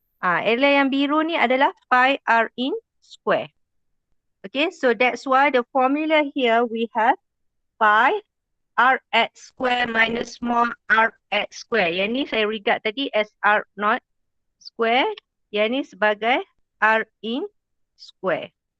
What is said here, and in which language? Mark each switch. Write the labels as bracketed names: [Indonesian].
[Malay] Area yang biru ni adalah [English] pi r in square. Okay, so that's why the formula here we have pi r x square minus small r x square. [Malay] Yang ni saya regard tadi [English] as r naught square. [Malay] Yang ni sebagai [English] r in square.